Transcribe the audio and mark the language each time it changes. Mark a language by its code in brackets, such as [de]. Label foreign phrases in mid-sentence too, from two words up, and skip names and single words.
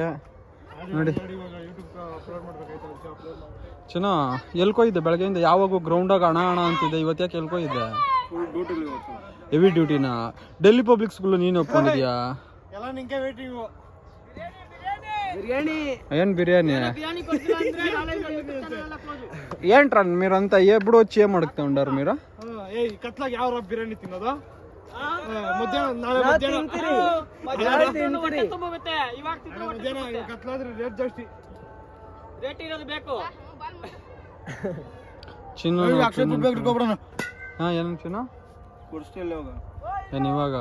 [kn] ನೋಡಿ ಚಿನ್ನು, ಎಲ್ಕೋಯ್ದೆ ಬೆಳಗ್ಗೆಯಿಂದ? ಯಾವಾಗೂ ಗ್ರೌಂಡಾಗ ಹಣ ಅಂತಿದ್ದೆ, ಇವತ್ತು ಯಾಕೆ ಎಲ್ಕೋಯ್ದೆ? ಹೆವಿ ಡ್ಯೂಟಿನಾ? ಡೆಲ್ಲಿ ಪಬ್ಲಿಕ್ ಸ್ಕೂಲ್ ನೀನು ಒಪ್ಕೊಂಡಿದ್ಯಾ? ಏನ್ ಬಿರಿಯಾನಿ? [te] ఏంట్రా మీరంతా ఎప్పుడు వచ్చి ఏం అడుగుతూ ఉంటారు మీరు? [kn] ಕತ್ಲಾಗ ಯಾವ ಬಿರಿಯಾನಿ ತಿನ್ನೋದು? ಚಿನ್ನು ಏನು ಚಿನ್ನು ಏನು ಇವಾಗ?